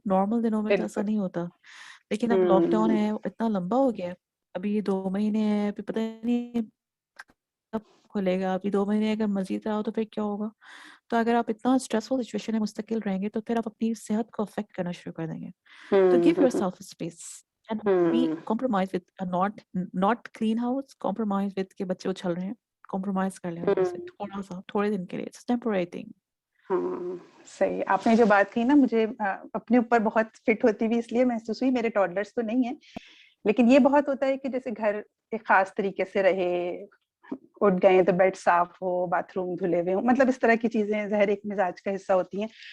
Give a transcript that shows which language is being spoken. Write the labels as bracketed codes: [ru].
[ur] Normal دنوں میں تو ایسا نہیں ہوتا, لیکن اب لاک ڈاؤن ہے, اتنا لمبا ہو گیا ہے, ابھی یہ 2 مہینے ہیں, ابھی پتہ نہیں کب کھلے گا, ابھی 2 مہینے اگر مزید رہا تو پھر کیا ہوگا. تو اگر آپ اتنا اسٹریسفل سچویشن میں مستقل رہیں گے تو پھر آپ اپنی صحت کو افیکٹ کرنا شروع کر دیں گے. تو [en] give yourself a space and be compromise with [ur] not clean house, compromise with کہ بچے اچھل رہے ہیں, compromise کر لیں ان سے تھوڑا سا, تھوڑے دن کے لیے, [en] it's temporary thing. [ur] ہاں صحیح. آپ نے جو بات کی نا مجھے اپنے اوپر بہت فٹ ہوتی ہوئی اس لیے محسوس ہوئی. میرے ٹاڈلرس تو نہیں ہیں, لیکن یہ بہت ہوتا ہے کہ جیسے گھر ایک خاص طریقے سے رہے, اٹھ گئے تو بیڈ صاف ہو, باتھ روم دھلے ہوئے ہوں, مطلب اس طرح کی چیزیں ظاہر ایک مزاج کا حصہ ہوتی ہیں.